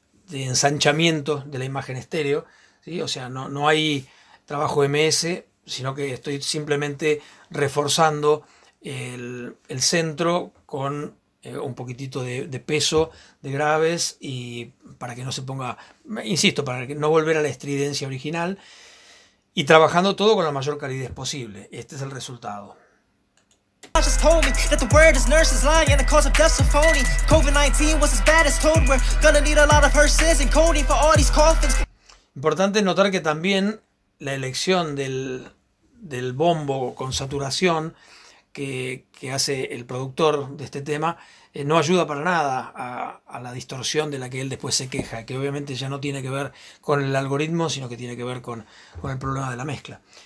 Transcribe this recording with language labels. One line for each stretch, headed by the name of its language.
Spanish: ensanchamiento de la imagen estéreo, ¿sí? O sea, no hay trabajo MS, sino que estoy simplemente reforzando el centro con un poquitito de peso de graves y para que no se ponga, insisto, para que no volver a la estridencia original y trabajando todo con la mayor calidez posible. Este es el resultado.
English: Told me that the word is nurses lying and the cause of death's a phony. COVID-19 was as bad as told. We're gonna need a lot of hearses and coding for all these coffins.
Spanish: Importante notar que también la elección del bombo con saturación que hace el productor de este tema no ayuda para nada a la distorsión de la que él después se queja, que obviamente ya no tiene que ver con el algoritmo, sino que tiene que ver con el problema de la mezcla.